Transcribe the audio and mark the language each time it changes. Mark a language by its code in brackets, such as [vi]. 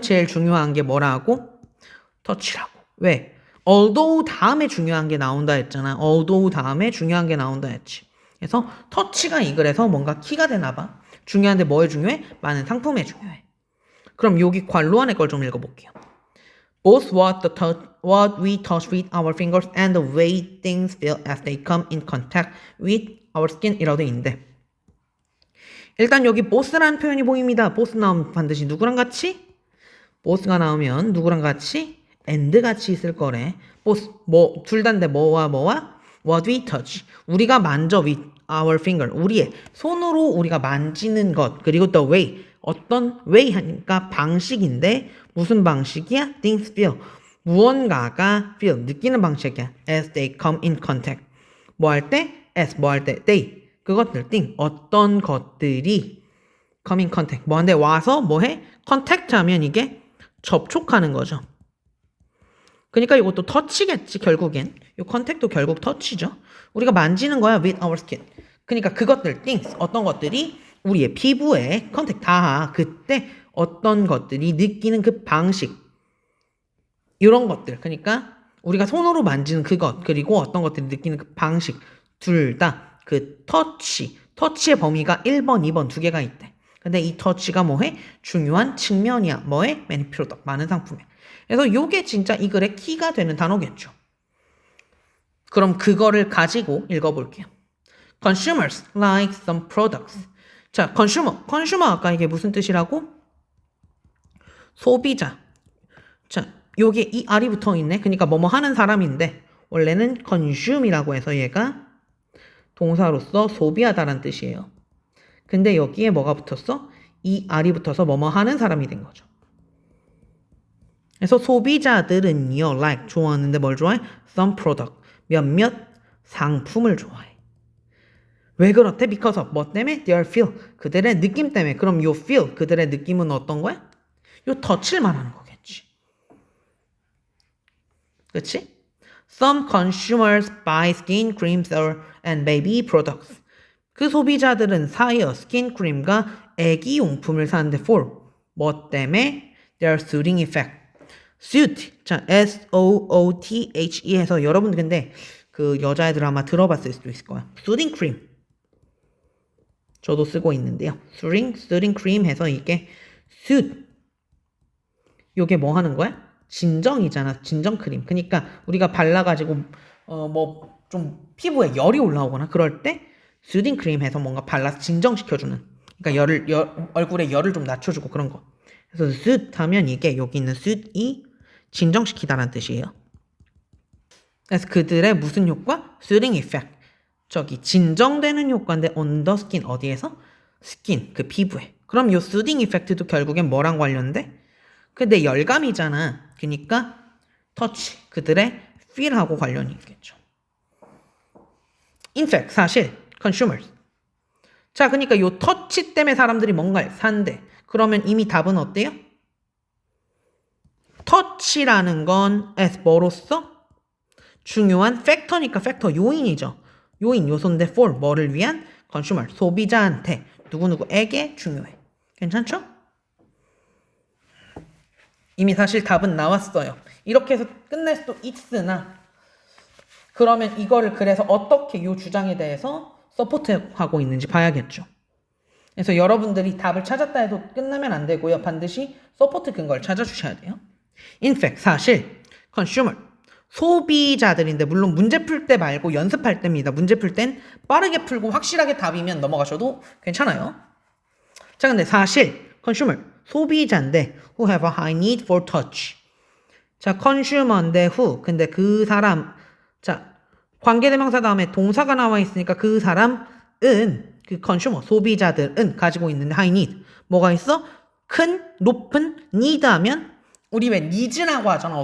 [ko] 제일 중요한 게 뭐라고? 터치라고. 왜? although 다음에 중요한 게 나온다 했잖아. although 다음에 중요한 게 나온다 했지. 그래서 터치가 이 글에서 뭔가 키가 되나 봐. 중요한데 뭐에 중요해? 많은 상품에 중요해. 그럼 여기 괄로 안에 걸 좀 읽어볼게요. [en] Both what we touch with our fingers and the way things feel as they come in contact with our skin [ko] 이라고 돼 있는데, 일단 여기 both라는 표현이 보입니다. both 나오면 반드시 누구랑 같이? both가 나오면 누구랑 같이? and 같이 있을 거래. [en] both, [ko] 둘 다인데 뭐와 [en] what we touch. [ko] 우리가 만져 [en] with our finger. [ko] 우리의 손으로 우리가 만지는 것. 그리고 [en] the way. [ko] 어떤 way 하니까 방식인데 무슨 방식이야? [en] things feel. [ko] 무언가가 feel, 느끼는 방식이야. [en] as they come in contact. [ko] 뭐 할 때? [en] as, 뭐 할 때? they. [ko] 그것들, [en] thing. [ko] 어떤 것들이 [en] come in contact. [ko] 뭐 한데 와서 뭐 해? contact 하면 이게 접촉하는 거죠. 그러니까 이것도 터치겠지, 결국엔. 이 컨택도 결국 터치죠. 우리가 만지는 거야, [en] with our skin. [ko] 그러니까 그것들, things, 어떤 것들이 우리의 피부에 컨택 다 그때 어떤 것들이 느끼는 그 방식. 이런 것들. 그러니까 우리가 손으로 만지는 그것, 그리고 어떤 것들이 느끼는 그 방식. 둘 다 그 터치의 범위가 1번, 2번 두 개가 있대. 근데 이 터치가 뭐해? 중요한 측면이야. 뭐해? [en] many product, [ko] 많은 상품에. 그래서 요게 진짜 이 글의 키가 되는 단어겠죠. 그럼 그거를 가지고 읽어볼게요. [en] Consumers like some products. [ko] 자, consumer 아까 이게 무슨 뜻이라고? 소비자. 자, 요게 이 R이 붙어 있네. 그러니까 뭐뭐 하는 사람인데 원래는 consume이라고 해서 얘가 동사로서 소비하다라는 뜻이에요. 근데 여기에 뭐가 붙었어? 이 R이 붙어서 뭐뭐 하는 사람이 된 거죠. 그래서 소비자들은요, like 좋아하는데 뭘 좋아해? [en] Some product, [ko] 몇몇 상품을 좋아해. 왜 그렇대? [en] Because of [ko] 뭐 때문에? [en] Their feel, [ko] 그들의 느낌 때문에. 그럼 요 feel, 그들의 느낌은 어떤 거야? 요 터치를 말하는 거겠지. 그치? [en] Some consumers buy skin creams and baby products. [ko] 그 소비자들은 사요 스킨 크림과 애기 용품을 사는데 for 뭐 때문에? [en] Their soothing effect. suit. [ko] 자, S-O-O-T-H-E 해서 여러분 근데 그 여자애들 아마 들어봤을 수도 있을 거야. [en] soothing cream. [ko] 저도 쓰고 있는데요. [en] soothing cream 해서 이게 soothe. [ko] 요게 뭐 하는 거야? 진정이잖아. 진정 크림. 그러니까 우리가 발라가지고 뭐 좀 피부에 열이 올라오거나 그럴 때 soothing cream 해서 뭔가 발라서 진정시켜주는. 그러니까 얼굴에 열을 좀 낮춰주고 그런 거. 그래서 soothe 하면 이게 여기 있는 soothe이 진정시키다라는 뜻이에요. 그래서 그들의 무슨 효과? [en] soothing effect. [ko] 저기 진정되는 효과인데 [en] on the skin [ko] 어디에서? skin 그 피부에. 그럼 요 soothing effect도 결국엔 뭐랑 관련돼? 근데 열감이잖아. 그러니까 touch 그들의 feel하고 관련이 있겠죠. [en] In fact [ko] 사실 [en] consumers. [ko] 자 그러니까 요 터치 때문에 사람들이 뭔가를 산대. 그러면 이미 답은 어때요? 터치라는 건 as 뭐로서? 중요한 팩터니까 팩터 요인이죠. 요인 요소인데 for 뭐를 위한? consumer 소비자한테 누구누구에게 중요해. 괜찮죠? 이미 사실 답은 나왔어요. 이렇게 해서 끝낼 수도 있으나 그러면 이거를 그래서 어떻게 이 주장에 대해서 서포트하고 있는지 봐야겠죠. 그래서 여러분들이 답을 찾았다 해도 끝나면 안 되고요. 반드시 서포트 근거를 찾아주셔야 돼요. [en] In fact, [ko] 사실 consumer, 소비자들인데 물론 문제 풀 때 말고 연습할 때입니다. 문제 풀 땐 빠르게 풀고 확실하게 답이면 넘어가셔도 괜찮아요. 자, 근데 사실 [en] consumer, [ko] 소비자인데 [en] who have a high need for touch. [ko] 자, consumer인데 who, 근데 그 사람, 자, 관계대명사 다음에 동사가 나와 있으니까 그 사람은 그 consumer, 소비자들은 가지고 있는 high need. 뭐가 있어? 큰, 높은 need 하면 우리 왜 needs라고 하잖아.